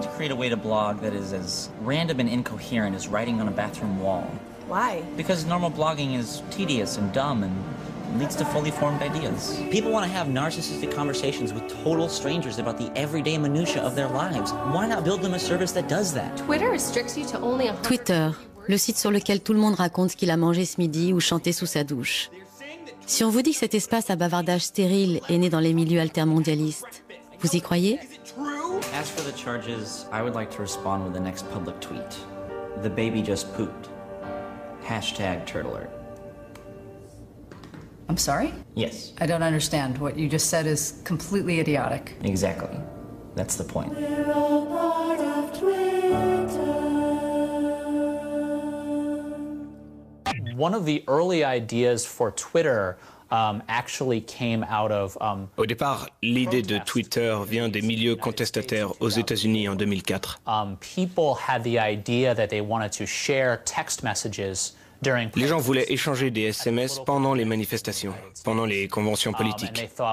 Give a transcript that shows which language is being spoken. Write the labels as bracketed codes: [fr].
[en] A way to blog that is as random and incoherent as writing on a bathroom wall. Why? Because normal blogging is tedious and dumb and leads to fully formed ideas. People want to have narcissistic conversations with total strangers about the everyday minutiae of their lives. Why not build them a service that does that? Twitter restricts you to only 100... [fr] Twitter, le site sur lequel tout le monde raconte ce qu'il a mangé ce midi ou chanté sous sa douche. Si on vous dit que cet espace à bavardage stérile est né dans les milieux altermondialistes, vous y croyez? [en] As for the charges, I would like to respond with the next public tweet. The baby just pooped. #TurtleAlert. I'm sorry? Yes. I don't understand. What you just said is completely idiotic. Exactly. That's the point. One of the early ideas for Twitter [fr] Au départ, l'idée de Twitter vient des milieux contestataires aux États-Unis en 2004. Les gens voulaient échanger des SMS pendant les manifestations, pendant les conventions politiques.